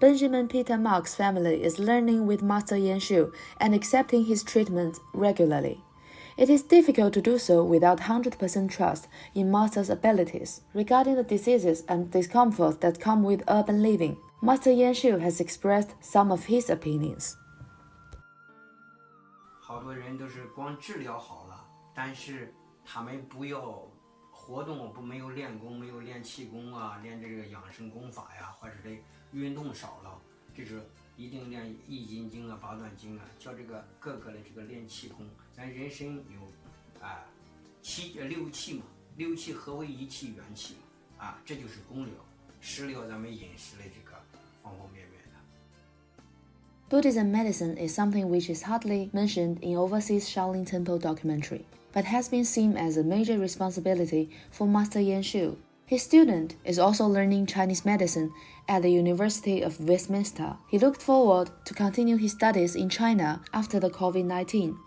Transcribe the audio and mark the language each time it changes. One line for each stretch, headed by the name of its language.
English: Benjamin Peter Mark's family is learning with Master Yan Xiu and accepting his treatment regularly. It is difficult to do so without 100% trust in Master's abilities. Regarding the diseases and discomforts that come with urban living, Master Yan Xiu has expressed some of his opinions.
Chinese: 好多人都是光治疗好了，但是他们不要活动，没有练功，没有练气功啊，练这个养生功法呀，或者是运动少了，就是一定练易筋经啊、八段经啊，叫这个各个的这个练气功。咱人身有六气嘛，六气合为一气，元气嘛，这就是功疗。食疗咱们饮食的这个方方面面的。
English: Buddhism medicine is something which is hardly mentioned in overseas Shaolin Temple documentary, but has been seen as a major responsibility for Master Yan Xiu. His student is also learning Chinese medicine at the University of Westminster. He looked forward to continue his studies in China after the COVID-19.